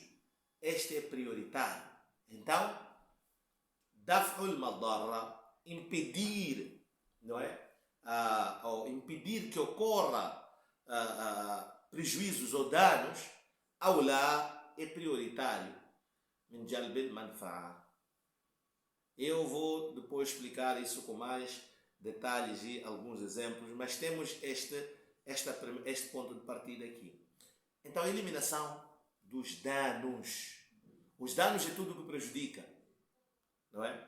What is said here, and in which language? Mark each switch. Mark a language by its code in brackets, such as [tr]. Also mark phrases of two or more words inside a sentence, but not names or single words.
[pt] Este é prioritário. Então, [ar] دفع المضرة, [pt] impedir, não é? Ou impedir que ocorra prejuízos ou danos, aulá é prioritário. [ar] من جلب المنفعة. [pt] Eu vou depois explicar isso com mais detalhes e alguns exemplos, mas temos este ponto de partida aqui. Então, a eliminação dos danos. Os danos é tudo que prejudica, não é?